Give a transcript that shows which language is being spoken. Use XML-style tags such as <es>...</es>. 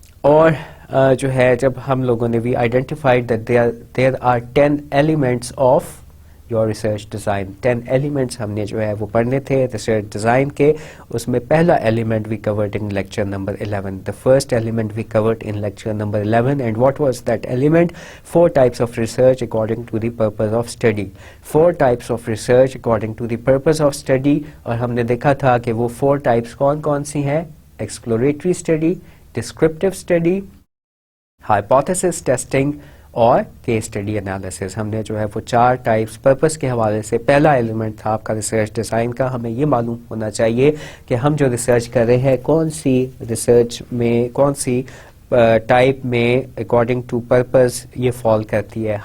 <ur>اور جو ہے جب ہم لوگوں نے بھی</ur> <en>Identified that there are 10 elements of your research design.</en> <ur>10 elements ہم نے جو ہے وہ پڑھنے تھے ریسرچ ڈیزائن کے. اس میں پہلا element</ur> <en>We covered in lecture number 11. The first element we covered in lecture number 11. And what was that element? 4 types of research according to the purpose of study. 4 types of research according to the purpose of study.</en> <ur>اور ہم نے دیکھا تھا کہ وہ 4 types کون کون سی ہیں؟ Exploratory study, descriptive study, hypothesis testing اور کیس اسٹڈی انالیسس. ہم نے جو ہے وہ 4 ٹائپس پرپس کے حوالے سے. پہلا ایلیمنٹ تھا آپ کا ریسرچ ڈیزائن کا. ہمیں یہ معلوم ہونا چاہیے کہ ہم جو ریسرچ کر رہے ہیں کون سی ریسرچ میں کون سی ٹائپ میں</ur> <en>according to purpose</en> <ur>یہ فال کرتی ہے.</ur>